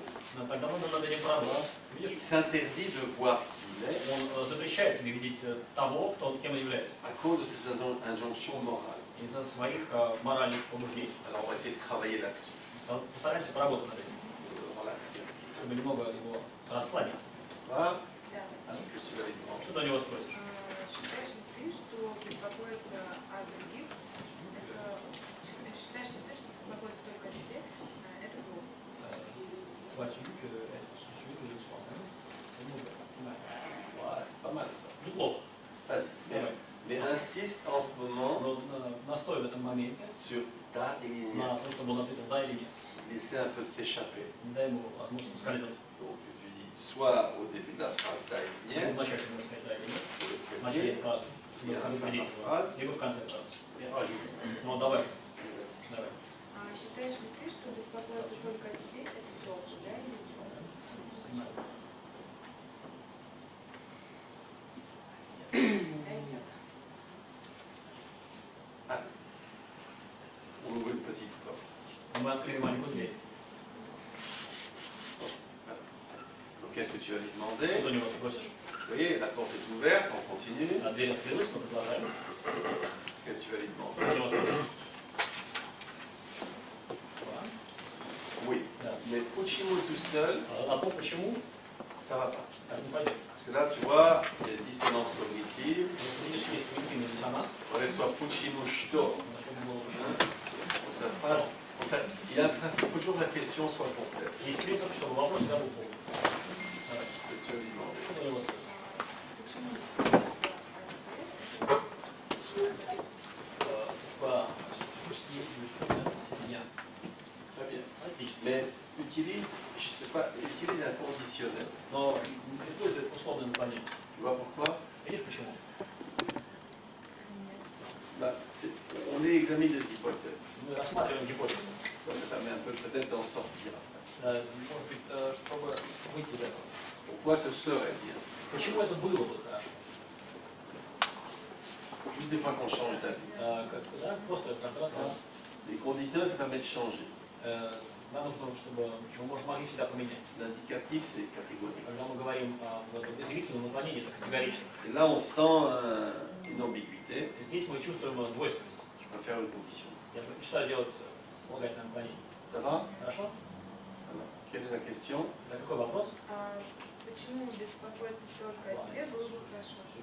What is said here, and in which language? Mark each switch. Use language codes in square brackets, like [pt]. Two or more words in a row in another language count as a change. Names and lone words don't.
[ru] Но тогда нужно над этим поработать. [fr] Il [ru] Видишь? [fr] s'interdit de voir qui il est [ru] Он запрещает себе видеть того, кем он является, [fr] à cause de ses injonctions morales. [ru] из-за своих моральных побуждений. [fr] Alors on va essayer de travailler là-dessus, [ru] Постараемся поработать над этим, [fr] de le relaxer. [ru] чтобы немного его расслабить. [fr] Voilà. [ru] Да. [fr] Qu'est-ce que tu vas lui demander? [ru] Что ты у него спросишь? Считаешь ли ты, что беспокоиться о других, считаешь ли ты, что беспокоиться только о себе, это плохо? [fr] Crois-tu que être soucieux de soi-même, c'est mauvais, c'est mal? Voilà, c'est pas mal ça. [ru] Неплохо. [fr] Vas-y. [ru] Давай. [fr] Mais insiste en ce moment [ru] Но настой в этом моменте sur да или нет. на то, чтобы он ответил да или нет. [fr] Laissez un peu s'échapper. [ru] Не дай ему возможность ускользнуть. [fr] Donc tu dis soit au début de la phrase [ru] да или Чтобы нет, вначале можно сказать да или нет, [fr] pour le [ru] в начале [fr] prévenir, [ru] фразы, чтобы и [fr] à la fin de [ru] предупредить [fr] la [ru] его, [fr] phrase, [ru] либо в конце фразы. [fr] et rajoute ça. [ru] Ну давай, [fr] Vas-y. [ru] давай. Считаешь ли ты, что беспокоиться только о себе, это плохо, да или нет? Да и нет. [fr] On ouvre une petite porte. [ru] Мы открыли маленькую дверь. [fr] Donc qu'est-ce que tu vas lui [ru] Что [fr] demander? [ru] ты у него спросишь? [fr] Vous voyez, la porte est ouverte, on continue. [ru] А дверь открылась, мы продолжаем. [fr] Qu'est-ce que tu vas lui demander? [ru] Что ты у него спросишь? [fr] Oui, [ru] Да. [fr] mais Puccino tout seul, [ru] А то почему [fr] ça va pas. [ru] так не пойдет? [fr] Parce que là, tu vois, il y a une dissonance cognitive. [ru] Вот видишь, есть когнитивный диссонанс. [fr] On est soit Puccino что. [ru] Чтобы было [fr] Hein? Donc sa phrase, en fait, il y a un principe, il faut toujours que la question soit complète. [ru] Есть принцип, чтобы вопрос всегда был полный. Давай. [fr] Qu'est-ce que tu vas lui demander? [ru] Что ты у него спросишь? Почему беспокоиться о себе? [fr] Pourquoi soucier de soi-même, c'est bien. Très bien. [ru] Отлично. [fr] Mais utilise, je sais pas, utilise un conditionnel. [ru] Но использует условное наклонение. [fr] Tu vois pourquoi? [ru] Видишь почему? [fr] Bah, on examine des hypothèses. [ru] Мы рассматриваем гипотезу. [fr] Ça permet un peu peut-être d'en sortir après. [ru] Может быть, чтобы выйти из этого. [fr] Pourquoi ce serait bien? [ru] Почему это было бы хорошо? [fr] Juste des fois qu'on change d'avis. [ru] Да, просто каждый раз [fr] Les conditionnels, ça permet de changer. [ru] нам нужно, чтобы мы могли всегда поменять. [fr] L'indicatif, c'est catégorique. [ru] Когда мы говорим в этом изъявительном наклонении, это категорично. [fr] Et là, on sent une ambiguïté. [ru] Здесь мы чувствуем двойственность. [fr] Je préfère une condition. [ru] Я предпочитаю делать слагательное наклонение. [fr] Ça va? [ru] Хорошо? [fr] Alors, quelle est la question? [ru] За какой вопрос? Почему беспокоиться только о себе было бы хорошо?